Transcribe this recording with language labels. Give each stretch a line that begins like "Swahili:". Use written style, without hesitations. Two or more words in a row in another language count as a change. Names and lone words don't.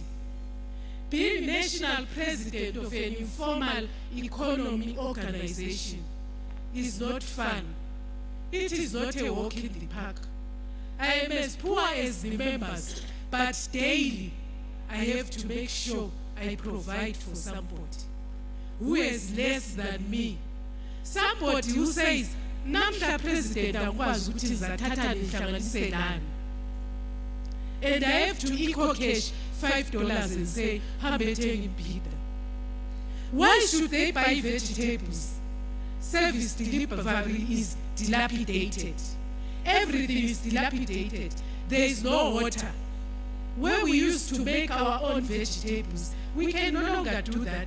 English: Being national president of an informal economy organization is not fun. It is not a walk in the park. I am as poor as the members, but daily I have to make sure I provide for somebody who has less than me. Somebody who says,
North Ndebele: Namhla President angikwazi ukuthi ngizathatha nihlanganise lani.
English: And I have to eco cash $5 and say,
North Ndebele: hambe thenga imbhida.
English: Why should they buy vegetables? Service delivery is dilapidated. Everything is dilapidated. There is no water. Where we used to make our own vegetables, we can no longer do that.